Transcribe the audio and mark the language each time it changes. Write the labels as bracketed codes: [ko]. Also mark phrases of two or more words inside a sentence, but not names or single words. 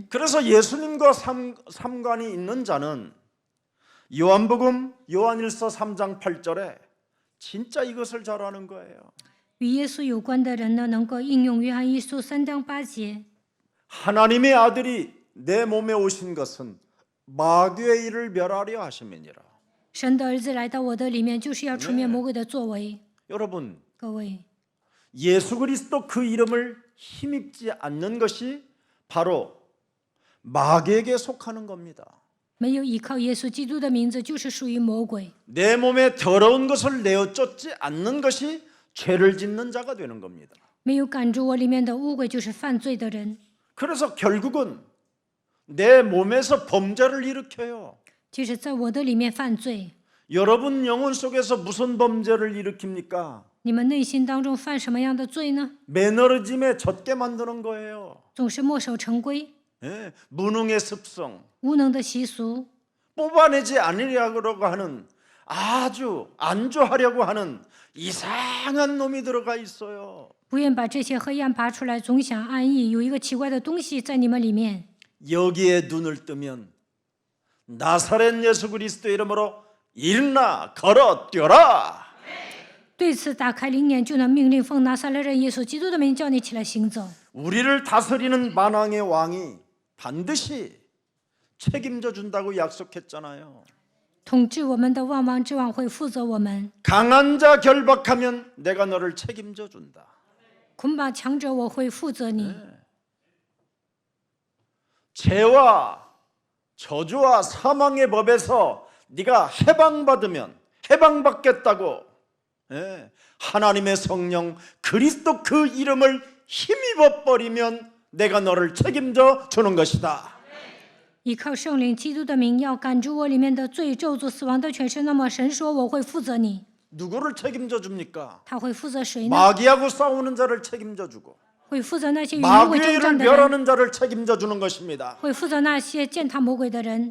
[ko] 그래서 예수님과 상관이 있는 자는 요한복음 요한일서 3장 8절에 진짜 이것을 잘 아는 거예요. [zh] 与耶稣有关的人呢，能够应用约翰一书3章8节。 [ko] 하나님의 아들이 내 몸에 오신 것은 마귀의 일을 멸하려 하심이니라. [zh] 神的儿子来到我的里面，就是要除灭魔鬼的作为。 [ko] 여러분, [zh] 各位， [ko] 예수 그리스도 그 이름을 힘입지 않는 것이 바로 마귀에게 속하는 겁니다. [zh] 没有依靠耶稣基督的名字，就是属于魔鬼。 [ko] 내 몸에 더러운 것을 내어 쫓지 않는 것이 죄를 짓는 자가 되는 겁니다. [zh] 没有赶住我里面的污鬼，就是犯罪的人。 [ko] 그래서 결국은 내 몸에서 범죄를 일으켜요. [zh] 就是在我的里面犯罪。 [ko] 여러분 영혼 속에서 무슨 범죄를 일으킵니까? [zh] 你们内心当中犯什么样的罪呢？ [ko] 매너리즘에 젖게 만드는 거예요. [zh] 总是墨守成规， [ko] 예, 무능의 습성, [zh] 无能的习俗， [ko] 뽑아내지 않으려고 하는 아주 안주하려고 하는 이상한 놈이 들어가 있어요. [zh] 不愿把这些黑暗拔出来，总想安逸。有一个奇怪的东西在你们里面， [ko] 여기에 눈을 뜨면 나사렛 예수 그리스도 이름으로 일어나 걸어 뛰어라. [zh] 对此打开灵眼，就能命令奉拿撒勒人耶稣基督的名叫你起来行走。 [ko] 우리를 다스리는 만왕의 왕이 반드시 책임져 준다고 약속했잖아요. [zh] 统治我们的万王之王会负责我们， [ko] 강한 자 결박하면 내가 너를 책임져 준다. [zh] 捆绑强者我会负责你。 [ko] 죄와 저주와 사망의 법에서 네가 해방받겠다고 하나님의 성령 그리스도 그 이름을 힘입어 버리면 내가 너를 책임져 주는 것이다. [zh] 依靠圣灵基督的名，要赶住我里面的罪咒诅死亡的权势。那么神说我会负责你， [ko] 누구를 책임져 줍니까? [zh] 他会负责谁呢？ [ko] 마귀하고 싸우는 자를 책임져 주고 [zh] 会负责那些与魔鬼 [ko] 마귀의 [zh] 征 [ko] 일을 [zh] 战的人， [ko] 멸하는 자를 책임져 주는 것입니다. [zh] 会负责那些践踏魔鬼的人。